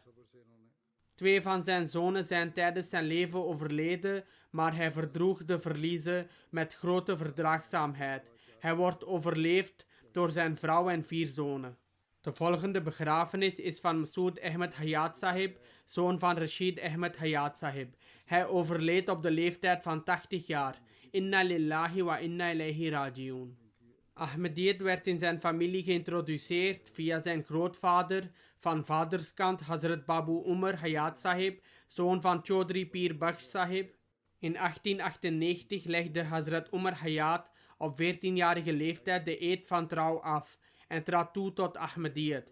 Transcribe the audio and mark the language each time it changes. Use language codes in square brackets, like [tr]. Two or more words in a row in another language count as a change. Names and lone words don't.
[nl] 2 van zijn zonen zijn tijdens zijn leven overleden, maar hij verdroeg de verliezen met grote verdraagzaamheid. Hij wordt overleefd door zijn vrouw en 4 zonen. De volgende begrafenis is van Masood Ahmed Hayat Sahib, zoon van Rashid Ahmed Hayat Sahib. Hij overleed op de leeftijd van 80 jaar. [ar] إنا لله وإنا إليه راجعون. [nl] Ahmediyat werd in zijn familie geïntroduceerd via zijn grootvader, van vaderskant Hazrat Babu Umar Hayat Sahib, zoon van Chaudhry Pir Bakhsh Sahib. In 1898 legde Hazrat Umar Hayat op 14-jarige leeftijd de eed van trouw af en trad toe tot Ahmediyat.